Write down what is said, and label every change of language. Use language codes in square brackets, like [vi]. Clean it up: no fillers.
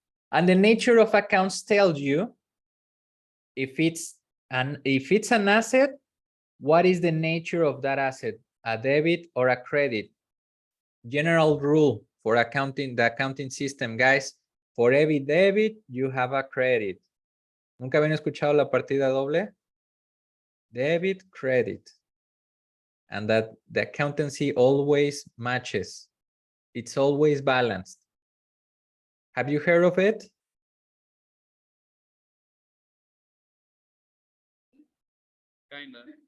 [en] And the nature of accounts tells you if it's an asset, what is the nature of that asset? A debit or a credit? General rule for accounting, the accounting system, guys, for every debit, you have a credit. [es] ¿Nunca habían escuchado la partida doble? [en] Debit, credit. And that the accountancy always matches. It's always balanced. Have you heard of it? Kinda.